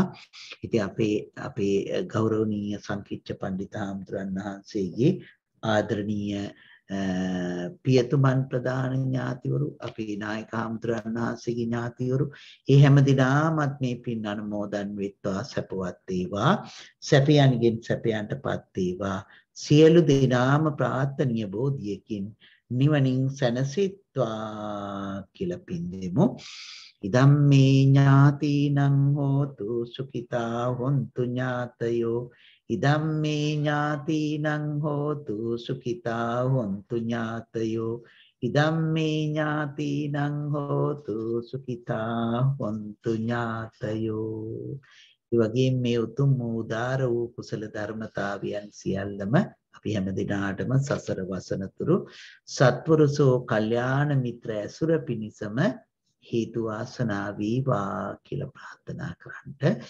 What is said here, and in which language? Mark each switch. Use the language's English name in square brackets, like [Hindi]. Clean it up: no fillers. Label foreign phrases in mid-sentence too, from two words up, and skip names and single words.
[Sinhala] ඉතින් අපේ ගෞරවනීය සංකීර්ණ පඬිත හාමුදුරන් වහන්සේගේ ආදරණීය පියතුමන් ප්‍රධාන ඥාතිවරු අපේ නායක හාමුදුරන් වහන්සේගේ ඥාතිවරු ඒ හැම දිනමත් මේ පින් අනුමෝදන් වෙත්වා. සැපවත් වේවා, සැපයන්ගෙන් සැපයන්ටපත් වේවා. සියලු දෙනාම ප්‍රාර්ථනීය බෝධියකින් නිවනින් සැනසෙත්වා කියලා පින් දෙමු. [Pali] ඉදම් මේ ඥාතිනං හෝතු සුඛිතා හොන්තු ඥාතයෝ ඉදම් මේ ඥාතිනං හෝතු සුඛිතා හොන්තු ඥාතයෝ ඉදම් මේ ඥාතිනං හෝතු සුඛිතා හොන්තු ඥාතයෝ. [Sinhala] ඒ වගේම මේ උතුම් උදාර වූ කුසල ධර්මතාවයන් සියල්ලම අපි හැම දිනාටම සසර වසනතුරු සත්වරුසෝ කල්යාණ මිත්‍ර ඇසුර පිණිසම හේතු වාසනා වේවා කියලා ප්‍රාර්ථනා කරන්ට.